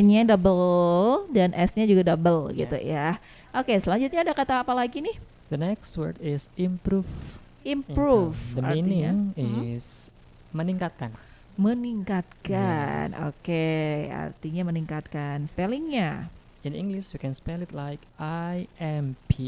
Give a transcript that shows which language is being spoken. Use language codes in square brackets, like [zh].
[id] C-nya double dan S-nya juga double gitu [en] Yes. [id] ya. Oke, selanjutnya ada kata apa lagi nih? [en] The next word is improve. Improve. The [id] Artinya, [en] meaning is meningkatkan. [id] meningkatkan. [en] Yes. [id] Oke, artinya meningkatkan. Spellingnya? [en] In English we can spell it like IMPROVE.